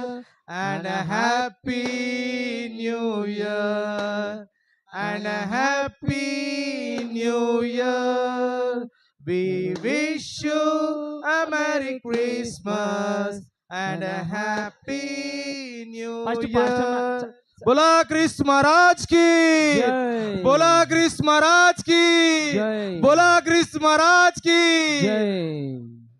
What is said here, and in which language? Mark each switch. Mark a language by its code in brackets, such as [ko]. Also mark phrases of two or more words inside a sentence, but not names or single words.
[en] And a Happy New Year. And a Happy New Year. We wish you a Merry Christmas and a Happy New Year. [hi] बोला कृष्ण महाराज की, बोला कृष्ण महाराज की, बोला कृष्ण महाराज की.